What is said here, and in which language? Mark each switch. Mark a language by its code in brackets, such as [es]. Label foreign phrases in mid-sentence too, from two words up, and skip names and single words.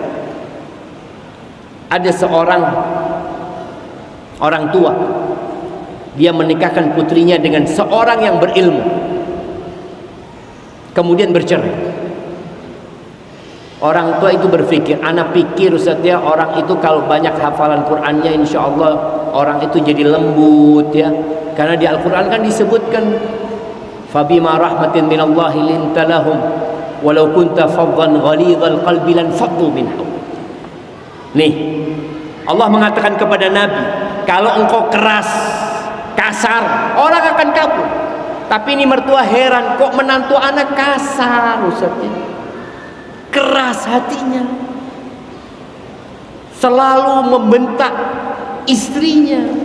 [id] Ada seorang orang tua, dia menikahkan putrinya dengan seorang yang berilmu, kemudian bercerai. Orang tua itu berpikir, anak pikir Ustaz ya, orang itu kalau banyak hafalan Qur'annya [ar] إن شاء الله [id] orang itu jadi lembut ya. Karena di Al-Quran kan disebutkan, [ar] فبما رحمة من الله لنت لهم ولو كنت فظا غليظ القلب لانفضوا من حولك. [id] Nih, Allah mengatakan kepada Nabi, kalau engkau keras, kasar, orang akan kabur. Tapi ini mertua heran, kok menantu anak kasar Ustaznya, keras hatinya, selalu membentak istrinya.